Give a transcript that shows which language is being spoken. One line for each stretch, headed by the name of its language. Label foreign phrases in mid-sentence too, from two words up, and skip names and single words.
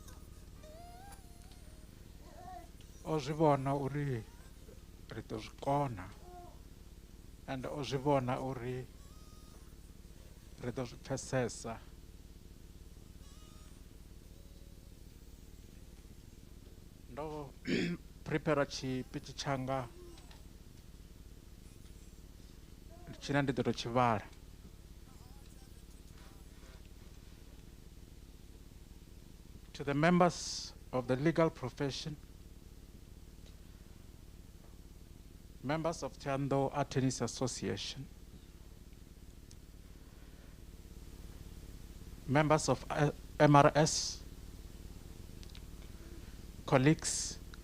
Venda: O zwi vhona uri ri ḓo zwi kona, and o zwi vhona uri ri ḓo zwi pfesesa. Ndo prepara tshipitshi tshanga tshine ndi ḓo tou tshi vhala.
English: To the members of the legal profession, members of Thohoyandou Attorneys Association, members of MRS, colleagues,